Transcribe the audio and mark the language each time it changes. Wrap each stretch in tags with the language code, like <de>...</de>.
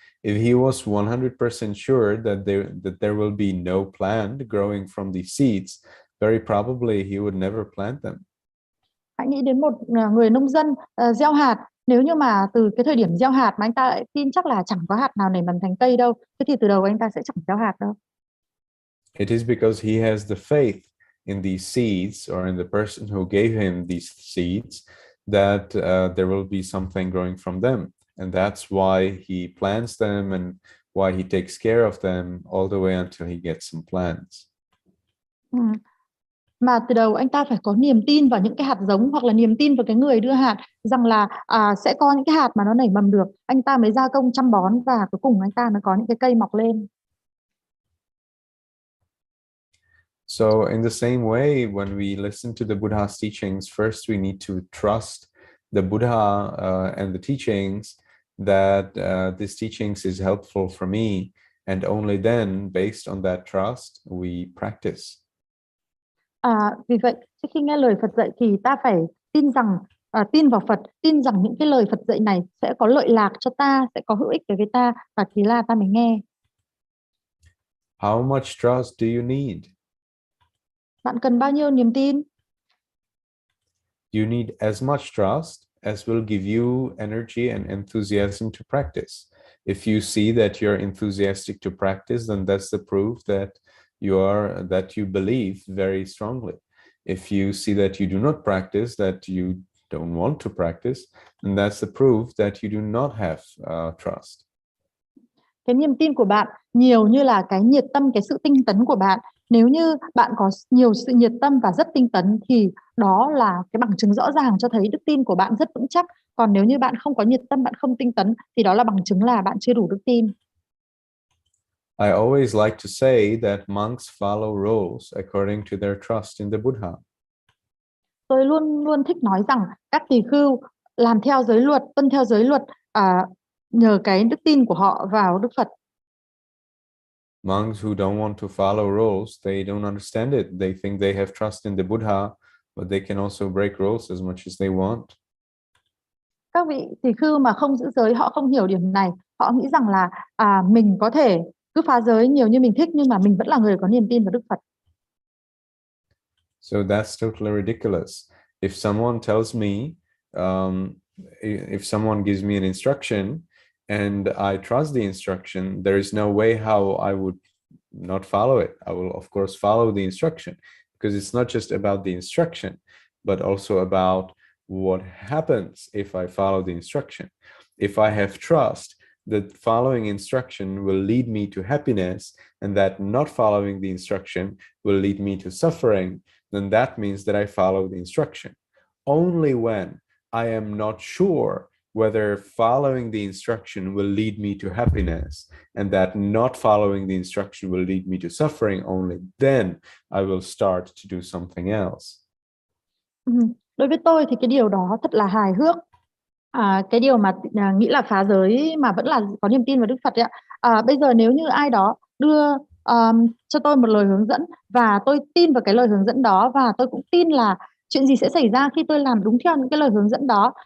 <en>If he was 100% sure that there will be no plant growing from these seeds, very probably he would never plant them.</en> <vi>Hãy nghĩ đến một người nông dân gieo hạt. Nếu như mà từ cái thời điểm gieo hạt mà anh ta lại tin chắc là chẳng có hạt nào nảy mầm thành cây đâu, thế thì từ đầu anh ta sẽ chẳng gieo hạt đâu.</vi> <en>It is because he has the faith in these seeds, or in the person who gave him these seeds, that there will be something growing from them. And that's why he plants them, and why he takes care of them all the way until he gets some plants.</en> <vi>mà từ đầu anh ta phải có niềm tin vào những cái hạt giống, hoặc là niềm tin vào cái người đưa hạt, rằng là sẽ có những cái hạt mà nó nảy mầm được, anh ta mới gia công chăm bón và cuối cùng anh ta mới có những cái cây mọc lên.</vi> <en>So in the same way, when we listen to the Buddha's teachings, first we need to trust the Buddha and the teachings, that this teachings is helpful for me, and only then, based on that trust, we practice.</en> <vi>Vì vậy, trước khi nghe lời Phật dạy thì ta phải tin rằng, tin vào Phật, tin rằng những cái lời Phật dạy này sẽ có lợi lạc cho ta, sẽ có hữu ích đối với ta, và thế là ta mới nghe.</vi> <en>How much trust do you need?</en> <vi>Bạn cần bao nhiêu niềm tin?</vi> <en>You need as much trust as will give you energy and enthusiasm to practice. If you see that you're enthusiastic to practice, then that's the proof that you believe very strongly. If you see that you do not practice, that you don't want to practice, then that's the proof that you do not have trust.</en> <vi>Cái niềm tin của bạn nhiều như là cái nhiệt tâm, cái sự tinh tấn của bạn. Nếu như bạn có nhiều sự nhiệt tâm và rất tinh tấn thì đó là cái bằng chứng rõ ràng cho thấy đức tin của bạn rất vững chắc. Còn nếu như bạn không có nhiệt tâm, bạn không tinh tấn thì đó là bằng chứng là bạn chưa đủ đức tin.</vi> <en>I always like to say that monks follow rules according to their trust in the Buddha.</en> <vi>Tôi luôn luôn thích nói rằng các tỳ khưu làm theo giới luật, tuân theo giới luật nhờ cái đức tin của họ vào Đức Phật.</vi> <en>Monks who don't want to follow rules, they don't understand it. They think they have trust in the Buddha, but they can also break rules as much as they want.</en> <vi>Các vị tỳ khưu mà không giữ giới, họ không hiểu điểm này. Họ nghĩ rằng là mình có thể cứ phá giới nhiều như mình thích, nhưng mà mình vẫn là người có niềm tin vào Đức Phật.</vi> <en>So that's totally ridiculous. If someone tells me, if someone gives me an instruction and I trust the instruction, there is no way how I would not follow it. I will, of course, follow the instruction, because it's not just about the instruction, but also about what happens if I follow the instruction. If I have trust that following instruction will lead me to happiness, and that not following the instruction will lead me to suffering, then that means that I follow the instruction. Only when I am not sure whether following the instruction will lead me to happiness, and that not following the instruction will lead me to suffering, only then I will start to do something else.</en> <vi>Đối với tôi thì cái điều đó thật là hài hước. Cái điều mà nghĩ là phá giới mà vẫn là có niềm tin vào Đức Phật ấy ạ. Bây giờ nếu như ai đó đưa cho tôi một lời hướng dẫn và tôi tin vào cái lời hướng dẫn đó, và tôi cũng tin là chuyện gì sẽ xảy ra khi tôi làm đúng theo những cái lời hướng dẫn đó.</vi>